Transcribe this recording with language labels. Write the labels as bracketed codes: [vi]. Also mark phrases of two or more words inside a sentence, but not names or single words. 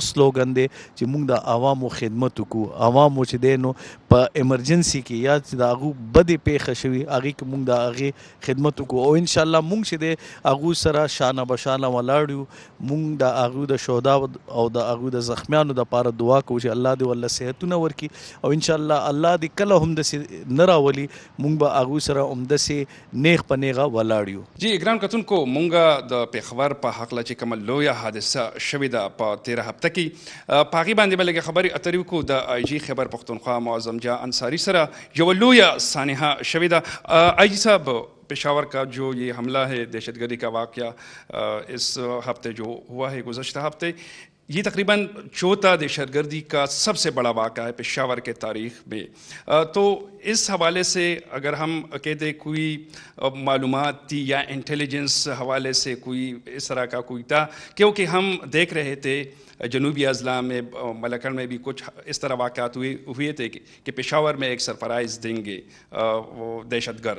[ps] سلوګن دی چې موږ د عوامو خدمت وکړو عوامو چې دی نو په ایمرجنسي کې یا چې د هغوی بدې پیښه شوي هغې کې موږ د هغې خدمت وکړو او انشاءالله موږ چې دی هغوی سره شانه بشانه ولاړ یو مونږ د هغوی د شهدا او د هغوی د زخمیانو دپاره دعا کوو چې الله دې ورله صحتونه ورکړي او انشاءالله الله دې کله هم داسې نه راولي مونږ به هغوی سره همداسې نیغ په نیغه ولاړ یو. جی ګران کتونکو مونږ د پېښور په هکله چې کومه لویه حادثه شوې ده په 13 هفته کې په هغې باندې به لږې خبرې اترې وکړو د آی جي خیبر پښتونخوا معظم جان انصاری سره یوه لویه سانحه شوې ده. [ur] آئی جی صاحب پشاور کا جو یہ حملہ ہے دہشت گردی کا واقعہ اس ہفتے جو ہوا ہے گزشتہ ہفتے یہ تقریباً چوتھا دہشت گردی کا سب سے بڑا واقعہ ہے پشاور کے تاریخ میں. تو اس حوالے سے اگر ہم کہتے کوئی معلومات تھی یا انٹیلیجنس حوالے سے کوئی اس طرح کا کوئی تھا, کیونکہ ہم دیکھ رہے تھے جنوبی اضلاع میں ملکن میں بھی کچھ اس طرح واقعات ہوئے تھے کہ پشاور میں ایک سرپرائز دیں گے وہ دہشت گرد.